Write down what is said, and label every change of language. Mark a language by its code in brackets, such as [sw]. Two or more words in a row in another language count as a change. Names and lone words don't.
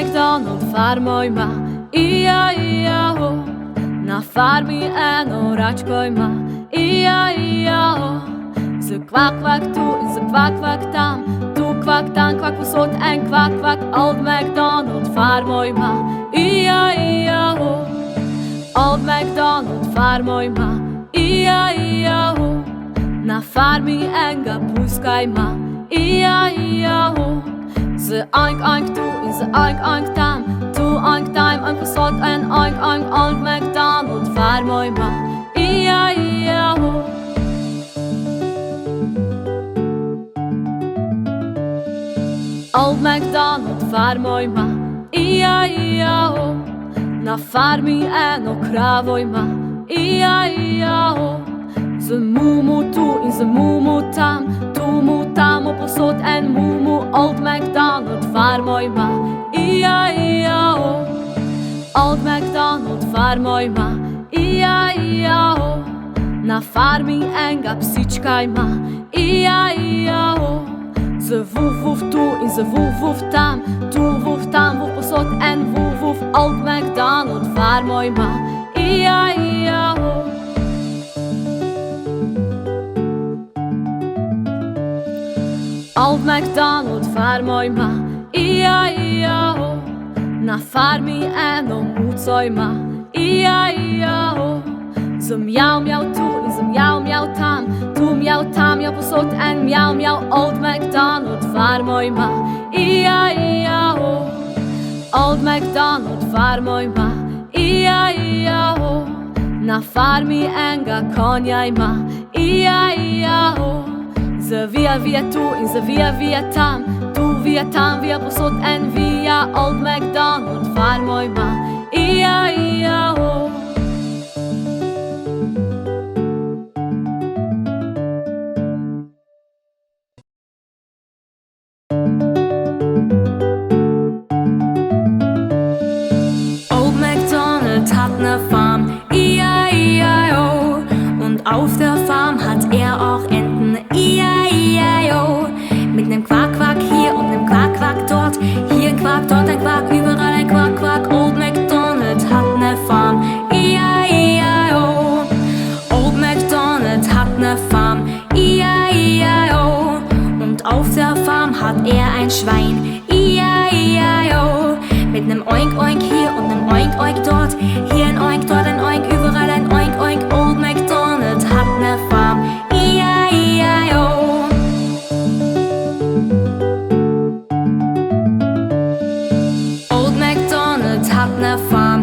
[sl] McDonald farmojma, i-ja-i-ja-ho. Na farmi eno račko ima, i-ja-i-ja-ho. Z kvak kvak tu in z kvak kvak tam, tu kvak tam kvak posod en kvak kvak. Old McDonald farmojma, i-ja-i-ja-ho. Old McDonald farmojma, i-ja-i-ja-ho. Na farmi enga puska ima, i-ja-i-ja-ho. Z oink oink tu in z oink oink tam, tu oink tam oink posod en oink oink. Old McDonald farmojma, i-ja-i-ja-ho. Old McDonald farmojma, i-ja-i-ja-ho. Na farmi eno kravo ima, i-ja-i-ja-ho. Z mumu tu in z mumu tam, tu mu tamo posod en mumu. Old McDonald farmojma, i-ja-i-ja-ho. Old McDonald farmojma, i-ja-i-ja-ho. Na farmi enga psička ima, i-ja-i-ja-ho. Z vuf-vuf tu in z vuf-vuf tam, tu vuf tam vuf posod en vuf-vuf. Old McDonald farmojma, i-ja-i-ja-ho. Old McDonald farmojma, i-ja-i-ja-ho. Na farmi eno muco ima, i-ja-i-ja-ho. Z mjau mjau tu in z mjau mjau tam, tu mjau tam mjau posod en mjau mjau. Old McDonald farmojma, i-ja-i-ja-ho. Old McDonald farmojma, i-ja-i-ja-ho. Na farmi enga konja ima, i-ja-i-ja-ho. Z via via tu in z via via tam, tu via tam via posod en via. Old McDonald farmojma, i-ja-i-ja-ho. [de] Old MacDonald hat ne Farm, i-ja-i-ja-ho. Und auf der Farm hat er auch Enten, i-ja-i-ja-ho. Mit nem Quack Quack hier und nem Quack Quack dort, hier ein Quack, dort ein Quack, überall ein Quack Quack. Old MacDonald hat ne Farm, i-ja-i-ja-ho. Old MacDonald hat ne Farm, i-ja-i-ja-ho. Und auf der Farm hat er ein Schwein, i-ja-i-ja-ho. Mit nem Oink Oink hier und nem Oink Oink dort, hier ein Oink, dort ein Oink, überall ein Oink Oink. Old MacDonald hat ne Farm, i-ja-i-ja-ho. Old MacDonald hat ne Farm.